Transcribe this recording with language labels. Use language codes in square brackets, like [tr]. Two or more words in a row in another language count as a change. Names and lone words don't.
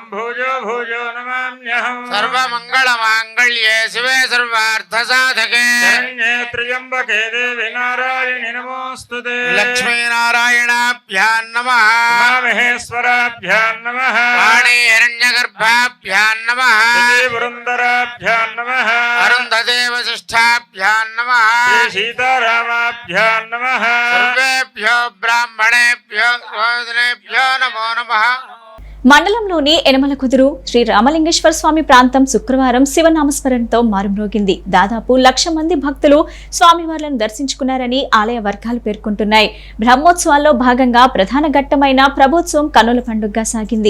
[sa] भूजो भूजो नमाम्यहं सर्वमङ्गलमाङ्गल्ये शिवे सर्वार्थसाधके शरण्ये त्र्यम्बके देवी नारायणि नमोऽस्तुते लक्ष्मीनारायणाभ्यां नमः उमामहेश्वराभ्यां नमः वाणी हिरण्यगर्भाभ्यां नमः पुरन्दराभ्यां नमः अरुन्धते वसिष्ठाभ्यां नमः सीतारामाभ्यां नमः सर्वेभ्यो ब्राह्मणेभ्यो नमो नमः. [te] మండలంలోని ఎనమల కుదురు శ్రీ రామలింగేశ్వర స్వామి ప్రాంతం శుక్రవారం శివనామస్మరణతో మారుమ్రోగింది. దాదాపు 1,00,000 మంది భక్తులు స్వామివార్లను దర్శించుకున్నారని ఆలయ వర్గాలు పేర్కొంటున్నాయి. బ్రహ్మోత్సవాల్లో భాగంగా ప్రధాన ఘట్టమైన ప్రభోత్సవం కన్నుల పండుగగా సాగింది.